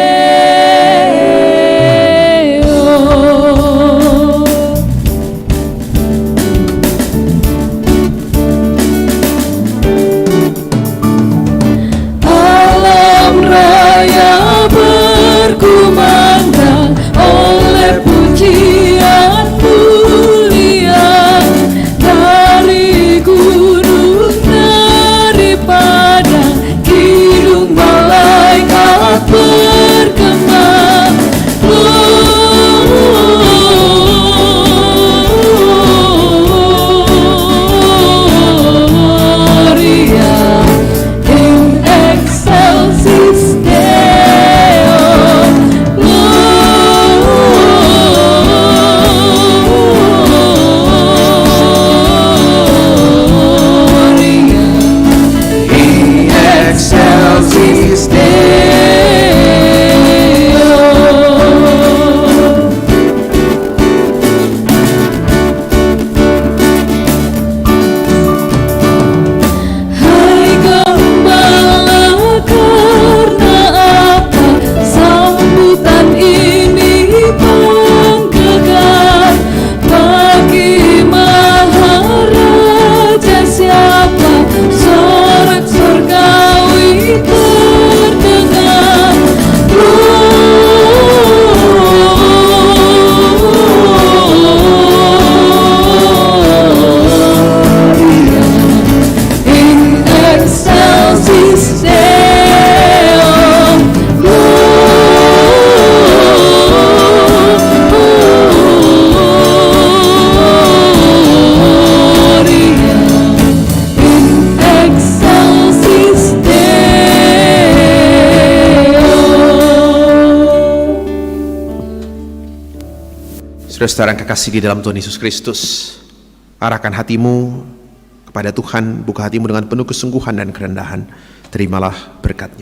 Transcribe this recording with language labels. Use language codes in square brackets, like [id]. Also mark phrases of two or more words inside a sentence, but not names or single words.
[id] Alam raya berkumandang oleh pujian mulia dari gunung, dari padang kidung, malaikat bergema. [la] Gloria in excelsis Deo. Gloria in excelsis [id] Hai gembala, karena apa sambutan ini menggegah? Bagi Maharaja siapa sorak surgawi terdengar. [la] Gloria in excelsis Deo. Gloria in excelsis [id] Saudara-saudara yang kekasih di dalam Tuhan Yesus Kristus, arahkan hatimu kepada Tuhan, buka hatimu dengan penuh kesungguhan dan kerendahan, terimalah berkat-Nya.